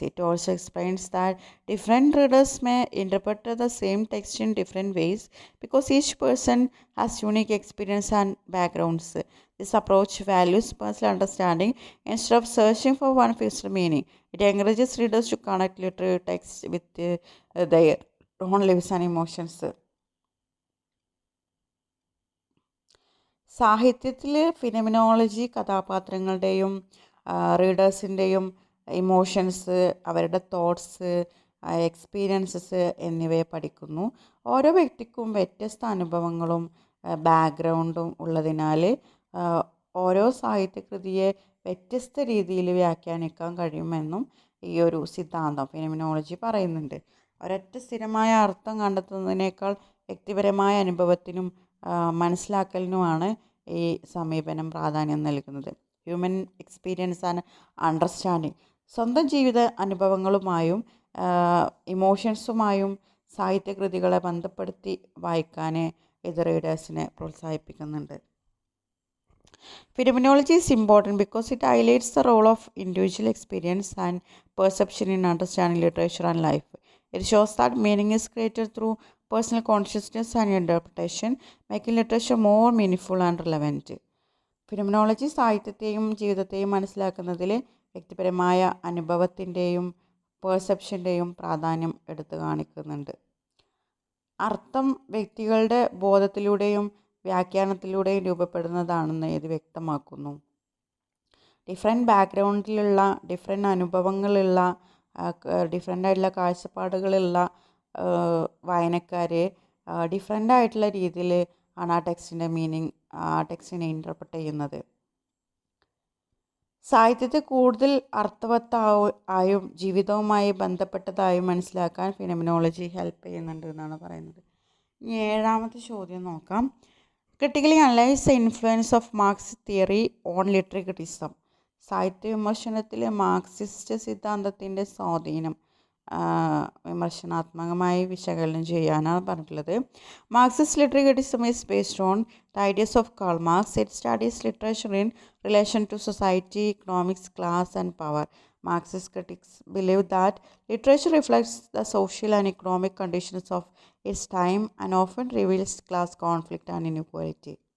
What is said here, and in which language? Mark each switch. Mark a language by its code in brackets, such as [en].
[en] It also explains that different readers may interpret the same text in different ways because each person has unique experience and backgrounds. This approach values personal understanding instead of searching for one fixed meaning. It encourages readers to connect literary texts with their own lives and emotions. [ml] സാഹിത്യത്തിൽ phenomenology കഥാപാത്രങ്ങളുടെയും റീഡേഴ്സിൻ്റെയും emotions, അവരുടെ thoughts, experiences എന്നിവയെ പഠിക്കുന്നു. ഓരോ വ്യക്തിക്കും വ്യത്യസ്ത അനുഭവങ്ങളും ബാക്ക്ഗ്രൗണ്ടും ഉള്ളതിനാൽ ഓരോ സാഹിത്യകൃതിയെ വ്യത്യസ്ത രീതിയിൽ വ്യാഖ്യാനിക്കാൻ കഴിയുമെന്നും ഈ ഒരു സിദ്ധാന്തം ഫിനമിനോളജി പറയുന്നുണ്ട്. ഒരൊറ്റ സ്ഥിരമായ അർത്ഥം കണ്ടെത്തുന്നതിനേക്കാൾ വ്യക്തിപരമായ അനുഭവത്തിനും മനസ്സിലാക്കലിനുമാണ് ഈ സമീപനം പ്രാധാന്യം നൽകുന്നത്. [en] Human experience and understanding. [ml] സ്വന്തം ജീവിത അനുഭവങ്ങളുമായും ഇമോഷൻസുമായും സാഹിത്യകൃതികളെ ബന്ധപ്പെടുത്തി വായിക്കാൻ ഇത് റീഡേഴ്സിനെ പ്രോത്സാഹിപ്പിക്കുന്നുണ്ട്. [en] Phenomenology is important because it highlights the role of individual experience and perception in understanding literature and life. It shows that meaning is created through personal consciousness and interpretation, making literature more meaningful and relevant. [ml] Phenomenology സാഹിത്യത്തെയും ജീവിതത്തെയും മനസ്സിലാക്കുന്നതിൽ വ്യക്തിപരമായ അനുഭവത്തിൻ്റെയും പെർസെപ്ഷൻ്റെയും പ്രാധാന്യം എടുത്തു കാണിക്കുന്നുണ്ട്. അർത്ഥം വ്യക്തികളുടെ ബോധത്തിലൂടെയും വ്യാഖ്യാനത്തിലൂടെയും രൂപപ്പെടുന്നതാണെന്ന് ഇത് വ്യക്തമാക്കുന്നു. ഡിഫറെൻറ്റ് ബാക്ക്ഗ്രൗണ്ടിലുള്ള, ഡിഫറെൻറ്റ് അനുഭവങ്ങളുള്ള, ഡിഫറെൻ്റ് കാഴ്ചപ്പാടുകളുള്ള വായനക്കാർ ഡിഫറെൻ്റ് ആയിട്ടുള്ള രീതിയിൽ ആണ് ആ ടെക്സ്റ്റിൻ്റെ മീനിങ്, ആ ടെക്സ്റ്റിനെ ഇൻ്റർപ്രറ്റ് ചെയ്യുന്നത്. സാഹിത്യത്തെ കൂടുതൽ അർത്ഥവത്തായും ജീവിതവുമായി ബന്ധപ്പെട്ടതായും മനസ്സിലാക്കാൻ ഫിനമിനോളജി ഹെൽപ്പ് ചെയ്യുന്നുണ്ട് എന്നാണ് പറയുന്നത്. ഇനി 7ാമത്തെ ചോദ്യം നോക്കാം. [en] Critically analyse the influence of Marxist theory on literary criticism. [ml] സാഹിത്യ വിമർശനത്തിൽ മാർക്സിസ്റ്റ് സിദ്ധാന്തത്തിൻ്റെ സ്വാധീനം വിമർശനാത്മകമായി വിശകലനം ചെയ്യാനാണ് പറഞ്ഞിട്ടുള്ളത്. [en] Marxist literary criticism is based on the ideas of Karl Marx. It studies literature in relation to society, economics, class, and power. Marxist critics believe that literature reflects the social and economic conditions of its time and often reveals class conflict and inequality.